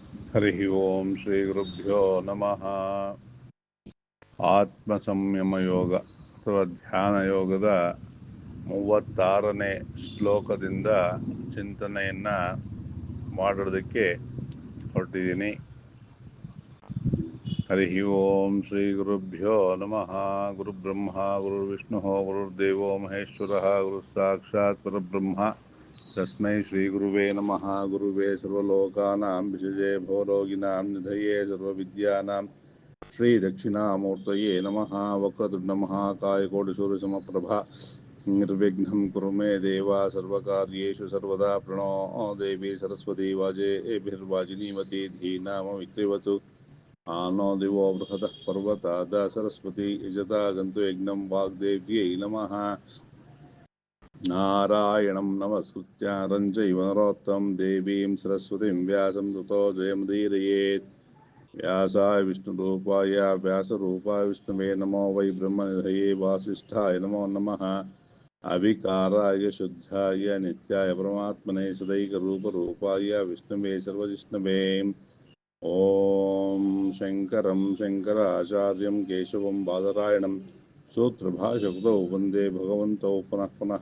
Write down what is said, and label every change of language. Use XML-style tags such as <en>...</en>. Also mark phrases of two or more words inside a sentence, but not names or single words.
<sa>हरि ॐ श्री गुरुभ्यो नमः.</sa> <kn>ಆತ್ಮ ಸಂಯಮ ಯೋಗ ಅಥವಾ ಧ್ಯಾನ ಯೋಗದ 36ನೇ ಶ್ಲೋಕದಿಂದ ಚಿಂತನೆಯನ್ನು ಮಾಡೋದಕ್ಕೆ ಹೊರಟಿದ್ದೀನಿ.</kn> <sa>हरि ॐ श्री गुरुभ्यो नमः. गुरु ब्रह्म गुरु विष्णु गुरुर्देवो महेश्वर गुरु साक्षात् परब्रह्म तस्मै श्री गुरुवे नमः. गुरुवे सर्वलोकानां विषजे भवरोगिणां निधये सर्वविद्यानां श्री दक्षिणामूर्तये नमः. वक्रतुण्ड महाकाय कोटिसूर्यसमप्रभा निर्विघ्नं कुरु मे देव सर्वकार्येषु सर्वदा. प्रणो देवि सरस्वति वाजेभिर्वाजिनीवति धीनाम विक्रीवतु. आनो दिवो बृहतः पर्वताद सरस्वति यजता गन्तु यज्ञं वाग्देव्यै नमः. नारायणं नमस्कृत्य नरं चैव नरोत्तमं देवीं सरस्वतीं व्यासं ततो जयमुदीरयेत्. व्यासाय विष्णुरूपाय व्यासरूपाय विष्णवे नमो वै ब्रह्मनिधये वासिष्ठाय नमो नमः. अविकाराय शुद्धाय नित्याय परमात्मने सदैकरूपरूपाय विष्णवे सर्वजिष्णवे. ॐ शङ्करं शङ्कराचार्यं केशवं बादरायणं सूत्रभाषकृतौ वन्दे भगवन्तौ पुनः पुनः.</sa>